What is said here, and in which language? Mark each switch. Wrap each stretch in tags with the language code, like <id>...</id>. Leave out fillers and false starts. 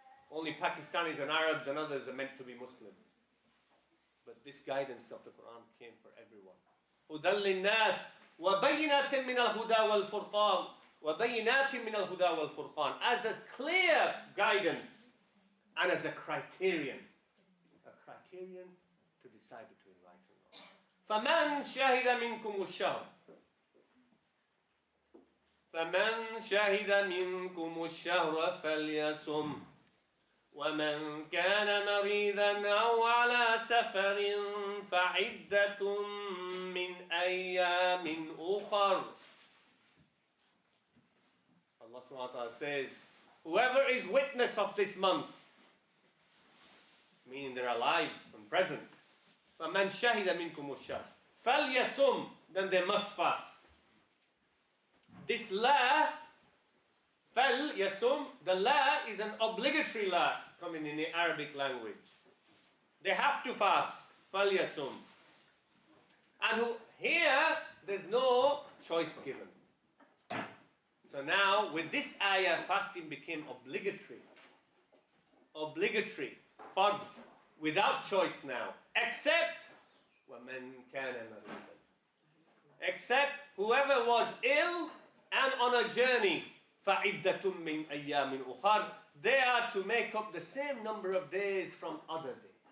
<en>Only Pakistanis and Arabs and others are meant to be Muslim. But this guidance of the Quran came for everyone.</en> <ar>هُدًى لِلنَّاسِ وَبَيِّنَاتٍ مِّنَ الْهُدَى وَالْفُرْقَانِ وَبَيِّنَاتٍ مِّنَ الْهُدَى وَالْفُرْقَانِ.</ar> <en>As a clear guidance and as a criterion. A criterion to decide between right and wrong.</en> <ar>فَمَنْ شَهِدَ مِنْكُمُ الشَّهْرَ فَمَنْ شَهِدَ مِنْكُمُ الشَّهْرَ فَلْيَصُمْ وَمَنْ كَانَ مَرِيضًا أَوْ عَلَى سَفَرٍ فَعِدَّةٌ مِّنْ أَيَّامٍ أُخَرٍ.</ar> <en>Allah subhanahu wa ta'ala says, whoever is witness of this month, meaning they're alive and present,</en> <ar>فَمَنْ شَهِدَ مِنْكُمُ الشَّهْرَ فَلْيَصُمْ,</ar> <en>then they must fast. This la, fal yasum, the la is an obligatory la coming in the Arabic language. They have to fast. Fal yasum. And here, there's no choice given. So now, with this ayah, fasting became obligatory. Obligatory. Fard. Without choice now. Except</en> <ar>وَمَنْ كَانَ مَرِيضًا.</ar> <en>Except whoever was ill and on a journey.</en> <ar>فَعِدَّةٌ مِّنْ أَيَّامٍ أُخَرٍ.</ar> <en>They are to make up the same number of days from other days.</en>